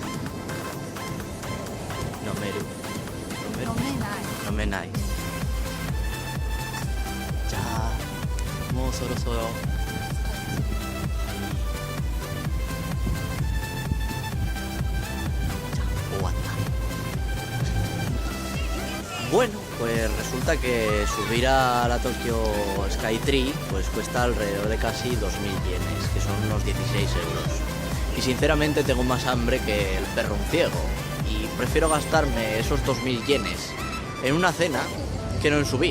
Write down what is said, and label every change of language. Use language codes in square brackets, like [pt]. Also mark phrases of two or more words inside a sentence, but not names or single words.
[ja] 飲める飲めない飲めない。じゃあもうそろそろ終わった。 [es] Bueno, pues resulta que subir a la Tokyo Sky Tree pues cuesta alrededor de casi 2.000 yenes, que son unos 16 euros. Y sinceramente tengo más hambre que el perro un ciego. Y prefiero gastarme esos 2000 yenes en una cena que no en subir.